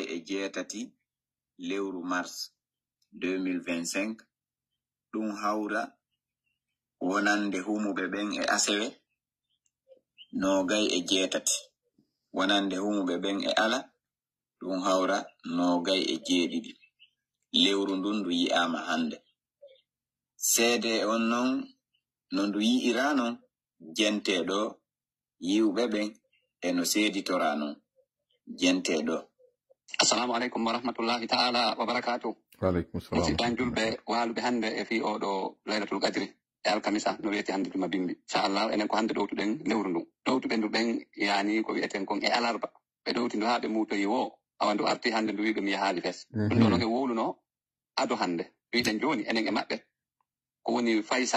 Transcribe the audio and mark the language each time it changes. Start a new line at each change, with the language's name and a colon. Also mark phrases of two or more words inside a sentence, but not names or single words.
Fula: e jeetati lewru mars 2025 ɗum hawra wonande humuɓe ɓen e asewe nogay e jeetati wonande humuɓe ɓen e ala ɗum hawra nogay e jeeɗiɗi lewru ndun ndu yi'ama hande seede on non no ndu yi'ira non jenteɗo yiwɓe ɓen e no seeditora non jenteɗo.
Arabic: السلام عليكم ورحمة الله تعالى وبركاته. وعليكم السلام.
Fula: Musidɓe julɓe waluɓe hande e fi oɗo
Arabic: ليلة القدر
Fula: e alkamisa no wiyete hande juma bimbi inchallah enen ko hande ɗowtuɗen lewru ndu ɗowtuɓe ndu ɓen yani ko wiyeten kon e alarba ɓe ɗowti ndu ha ɓe muutoyi wo awa ndu arti hande ndu wi ɗum yahaali fes ɗum ɗo noge wowluno ado hande wiɗen joni enen e maɓɓe ko woni faysal